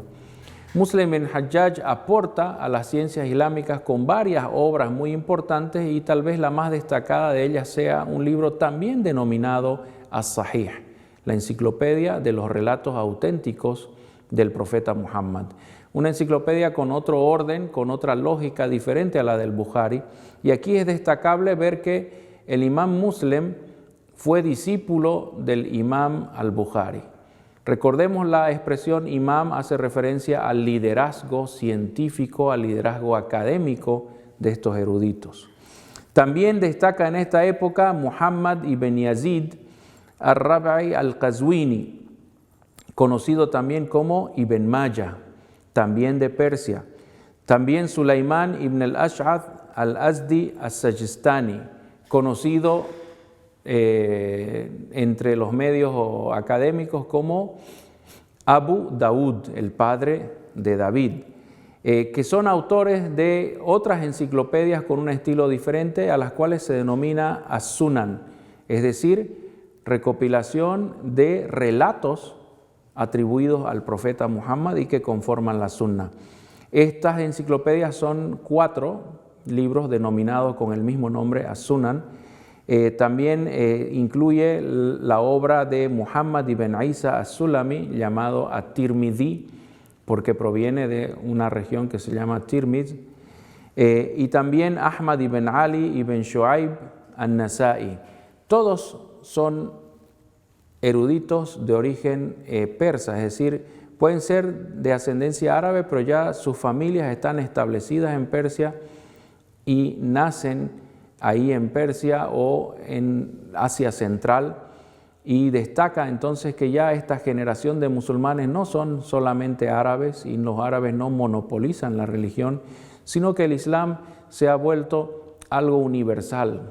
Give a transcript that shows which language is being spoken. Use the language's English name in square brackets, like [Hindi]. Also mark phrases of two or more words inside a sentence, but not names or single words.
[Spanish] Muslim ibn Hajjaj aporta a las ciencias islámicas con varias obras muy importantes y tal vez la más destacada de ellas sea un libro también denominado As-Sahih, la enciclopedia de los relatos auténticos del profeta Muhammad. Una enciclopedia con otro orden, con otra lógica diferente a la del Bukhari. Y aquí es destacable ver que el imam Muslim fue discípulo del imam al-Bukhari. Recordemos, la expresión imam hace referencia al liderazgo científico, al liderazgo académico de estos eruditos. También destaca en esta época Muhammad ibn Yazid al-Rabi al-Qazwini, conocido también como Ibn Majah, también de Persia. También Sulaimán ibn al-Ash'ath al-Azdi al-Sajistani, conocido entre los medios académicos como Abu Daud, el padre de David, que son autores de otras enciclopedias con un estilo diferente, a las cuales se denomina as-Sunan, es decir, recopilación de relatos atribuidos al profeta Muhammad y que conforman la Sunna. Estas enciclopedias son 4 libros denominados con el mismo nombre, as-Sunan, También incluye la obra de Muhammad ibn Isa as-Sulami, llamado At-Tirmidhi, porque proviene de una región que se llama Tirmidh, y también Ahmad ibn Ali ibn Shu'aib an-Nasa'i. Todos son eruditos de origen persa, es decir, pueden ser de ascendencia árabe, pero ya sus familias están establecidas en Persia y nacen ahí en Persia o en Asia Central, y destaca entonces que ya esta generación de musulmanes no son solamente árabes, y los árabes no monopolizan la religión, sino que el Islam se ha vuelto algo universal.